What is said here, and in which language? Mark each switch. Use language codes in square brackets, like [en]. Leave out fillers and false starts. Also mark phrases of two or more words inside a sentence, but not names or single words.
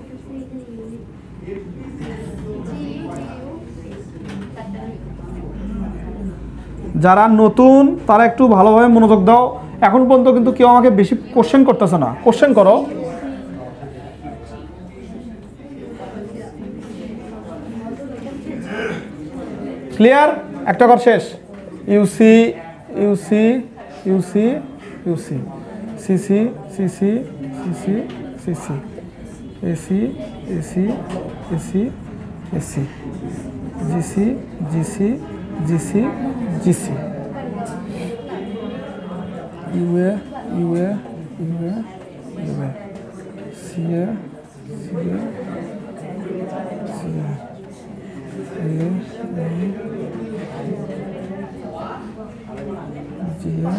[bn] যারা নতুন তারা একটু ভালোভাবে মনোযোগ দাও। এখন পর্যন্ত কিন্তু কেউ আমাকে বেশি কোশ্চেন করতেছে না, কোশ্চেন করো। ক্লিয়ার? একটা ঘর শেষ। UC, UC, UC, UC, CC, CC, CC, CC, AC, AC, AC, AC, GC, GC, GC, GC, UA, UA, UA, UA, CA, CA, CA, GA,